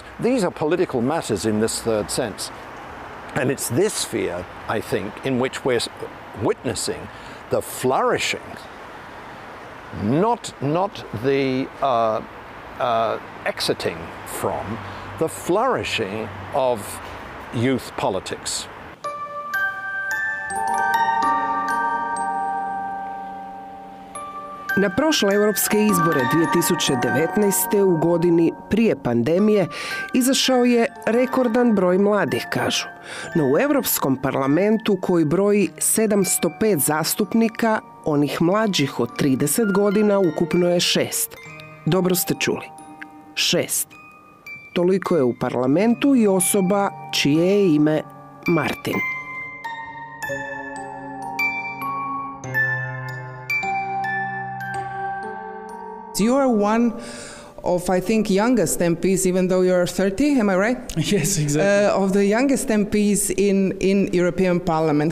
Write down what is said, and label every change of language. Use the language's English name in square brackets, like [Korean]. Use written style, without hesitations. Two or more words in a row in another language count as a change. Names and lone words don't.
[English] These are political matters in this third sense. And it's this sphere, I think, in which we're witnessing the flourishing, not the exiting from, the flourishing of youth politics. [Croatian] Na prošle europske izbore 2019. u godini prije pandemije izašao je rekordan broj mladih, kažu. No u Europskom parlamentu koji broji 705 zastupnika, onih mlađih od 30 godina ukupno je 6. Dobro ste čuli. 6. Toliko je u parlamentu i osoba čije je ime Martin. [English] You are one of, I think, youngest MPs, even though you're 30, am I right? Yes, exactly. Of the youngest MPs in European Parliament.